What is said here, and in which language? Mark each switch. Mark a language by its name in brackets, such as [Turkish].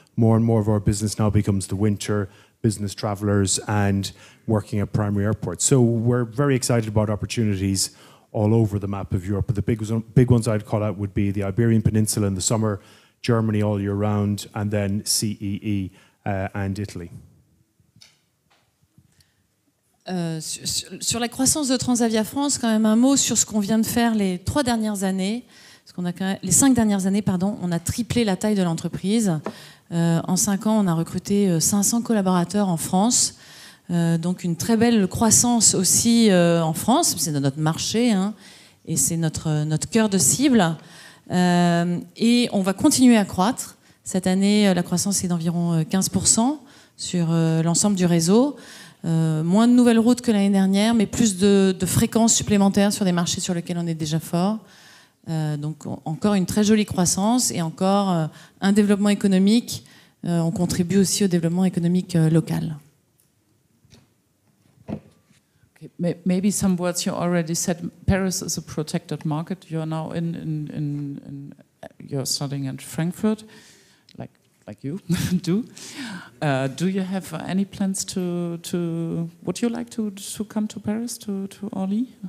[English] More and more of our business now becomes the winter, business travelers and working at primary airports. So we're very excited about opportunities all over the map of Europe. But the big ones I'd call out would be the Iberian Peninsula in the summer, Germany all year round, and then CEE and Italy. [French] Sur la croissance de Transavia France, quand même un mot sur ce qu'on vient de faire les 3 dernières années. Les 5 dernières années, pardon, on a triplé la taille de l'entreprise. En 5 ans, on a recruté 500 collaborateurs en France. Donc une très belle croissance aussi en France. C'est notre marché et c'est notre cœur de cible. Et on va continuer à croître. Cette année, la croissance est d'environ 15% sur l'ensemble du réseau. Moins de nouvelles routes que l'année dernière, mais plus de fréquences supplémentaires sur des marchés sur lesquels on est déjà fort. Donc encore une très jolie croissance et encore un développement économique. On contribue aussi au développement économique local. [English] Okay. Maybe some words you already said. Paris is a protected market. You're now you're starting at Frankfurt. Like like you do. Do you have any plans to would you like to come to Paris, to Orly?